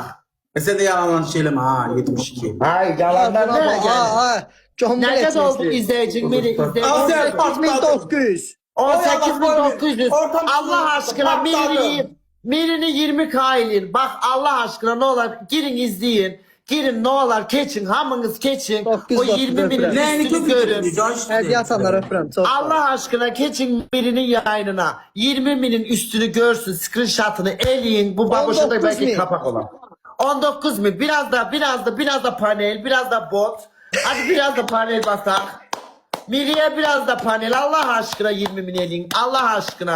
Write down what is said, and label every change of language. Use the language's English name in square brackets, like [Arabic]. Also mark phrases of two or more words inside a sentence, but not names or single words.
[Turkish] Sen de yalan söyleme ha 72. Ay yalanlar ne? Yani. Ha, John Ne kadar oldu Billet. izleyicin biri izleyici? Al sen. 18900. 18.900. Ortam- Allah aşkına Patladı. Mirini 20K edin. Bak Allah aşkına ne olur girin izleyin. [Azerbaijani] Girin ne olur keçin. Hamınız keçin. O [Turkish] 994 20 binin Neyini üstünü görün. [Azerbaijani] Hədiyyə atanlara öpürəm. Çox. [Turkish] Allah aşkına keçin birinin yayınına 20 binin üstünü görsün, screenshot'ını eleyin. Bu baboşa da 19 belki bin. kapak olan. 19 bin. Biraz da panel, biraz da bot. Hadi biraz da panel basak. Miri'ye biraz da panel. Allah aşkına 20 bin elin. Allah aşkına.